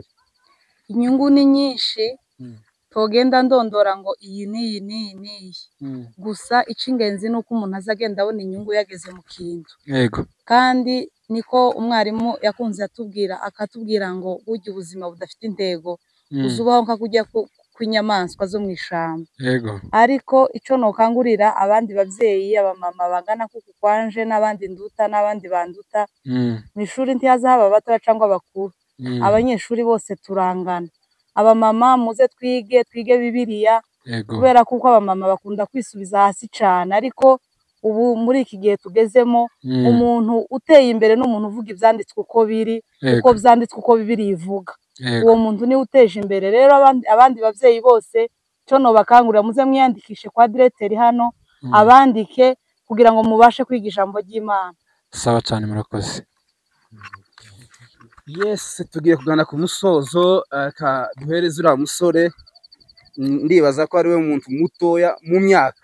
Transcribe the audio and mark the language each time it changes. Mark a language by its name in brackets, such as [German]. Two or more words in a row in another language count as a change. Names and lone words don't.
[Rundi] Inyungu ni nyinshi, togenda ndondora ngo iyi niyi. Gusa icingenzi nuko umuntu azagenda abona inyungu yageze mu kintu. Yego. Kandi niko umwarimu yakunze akatubwira ngo burya ubuzima budafite intego uzubaho nka kujya kw'inyamaswa zo mu ishamba. Yego. Ariko ico nokangurira abandi bavyeyi, abamama bangana kuko kwanje n'abandi nduta n'abandi banduta, mu ishuri ntihaza haba abato cyangwa abakuru, abanyeshuri bose turangana. Abamama muze twige Bibiliya, kubera kuko abamama bakunda kwisubiza hasi cyane, ariko ubu muri iki gihe tugezemo umuntu uteye imbere n'umuntu uvuga ivyanditswe uko biri, uko vyanditswe uko Bibiliya ivuga. Uwo muntu ni uteje imbere. Rero abandi bavyeyi bose cyo no bakangurira muze mwiyandikishe kwa directeur hano, abandike kugira ngo mubashe kwiga ijambo ry'Imana. Sawa cyane, murakoze. Yes, tugiye kugana ku musozo, duhereze uriya musore, ndibaza ko ari we muntu mutoya mu myaka